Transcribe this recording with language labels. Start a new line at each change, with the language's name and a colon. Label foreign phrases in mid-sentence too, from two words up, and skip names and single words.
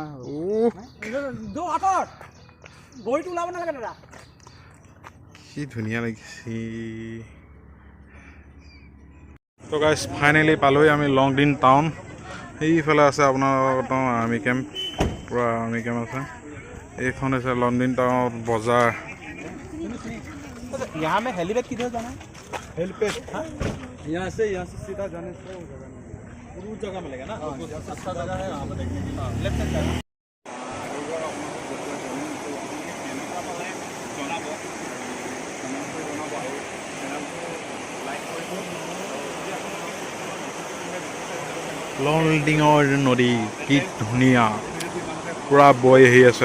Assamese: কি ধুনীয়া লাগিছে। তো গাইজ ফাইনেলি পালোহি আমি লংডিং টাউন। সেইফালে আছে আপোনাৰ আৰ্মি কেম্প, পুৰা আৰ্মি কেম্প আছে। এইখন হৈছে লংডিং টাউন বজাৰ।
Hindi: यहाँ में हेलीपैड किधर जाना है? हेलीपैड यहाँ से सीधा जाने से उस जगह मिलेगा ना। अच्छा जगह है, यहाँ पर देखने के लिए
English: left side.
Assamese: লংডিঙৰ নদী কি ধুনীয়া, পুৰা বৈ আহি আছে।